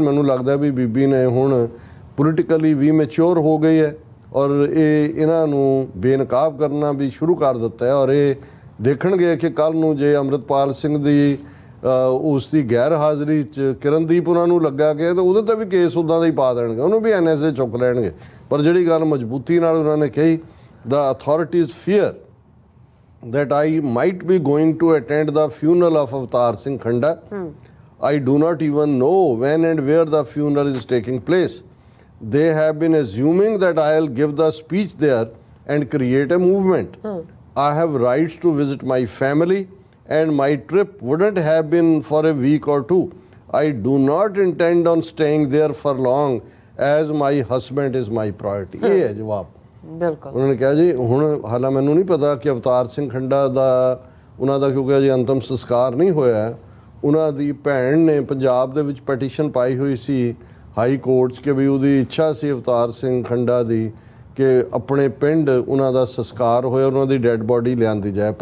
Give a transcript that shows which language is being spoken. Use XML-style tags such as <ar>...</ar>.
<pa>ਔਰ ਮੈਨੂੰ ਲੱਗਦਾ ਵੀ ਬੀਬੀ ਨੇ ਹੁਣ ਪੋਲੀਟੀਕਲੀ ਵੀ ਮੈਚੁਰ ਹੋ ਗਈ ਹੈ, ਔਰ ਇਹ ਇਹਨਾਂ ਨੂੰ ਬੇਨਕਾਬ ਕਰਨਾ ਵੀ ਸ਼ੁਰੂ ਕਰ ਦਿੱਤਾ ਹੈ। ਔਰ ਇਹ ਦੇਖਣਗੇ ਕਿ ਕੱਲ੍ਹ ਨੂੰ ਜੇ ਅੰਮ੍ਰਿਤਪਾਲ ਸਿੰਘ ਦੀ ਉਸ ਦੀ ਗੈਰ ਹਾਜ਼ਰੀ 'ਚ ਕਿਰਨਦੀਪ ਉਹਨਾਂ ਨੂੰ ਲੱਗਾ ਕਿ ਤਾਂ ਉਹਦੇ 'ਤੇ ਵੀ ਕੇਸ ਉੱਦਾਂ ਦਾ ਹੀ ਪਾ ਦੇਣਗੇ, ਉਹਨੂੰ ਵੀ NSA ਚੁੱਕ ਲੈਣਗੇ। ਪਰ ਜਿਹੜੀ ਗੱਲ ਮਜ਼ਬੂਤੀ ਨਾਲ ਉਹਨਾਂ ਨੇ ਕਹੀ,</pa> <en>the authorities fear that I might be going to attend the funeral of Avtar Singh Khanda. I do not even know when and where the funeral is taking place. They have been assuming that I'll give the speech there and create a movement. I have rights to visit my family and my trip wouldn't have been for a week or two. I do not intend on staying there for long as my husband is my priority.</en> <pa>ਇਹ ਹੈ ਜਵਾਬ। ਬਿਲਕੁਲ। ਉਹਨਾਂ ਨੇ ਕਿਹਾ ਜੀ ਹੁਣ ਹਾਲਾਂ ਮੈਨੂੰ ਨਹੀਂ ਪਤਾ ਕਿ ਅਵਤਾਰ ਸਿੰਘ ਖੰਡਾ ਦਾ ਉਹਨਾਂ ਦਾ, ਕਿਉਂਕਿ ਅਜੇ ਅੰਤਮ ਸੰਸਕਾਰ ਨਹੀਂ ਹੋਇਆ, ਉਹਨਾਂ ਦੀ ਭੈਣ ਨੇ ਪੰਜਾਬ ਦੇ ਵਿੱਚ ਪਟੀਸ਼ਨ ਪਾਈ ਹੋਈ ਸੀ ਹਾਈ ਕੋਰਟ 'ਚ ਕਿ ਵੀ ਉਹਦੀ ਇੱਛਾ ਸੀ ਅਵਤਾਰ ਸਿੰਘ ਖੰਡਾ ਦੀ ਕਿ ਆਪਣੇ ਪਿੰਡ ਉਹਨਾਂ ਦਾ ਸੰਸਕਾਰ ਹੋਇਆ, ਉਹਨਾਂ ਦੀ ਡੈੱਡ ਬੋਡੀ ਲਿਆਂਦੀ ਜਾਏ।</pa>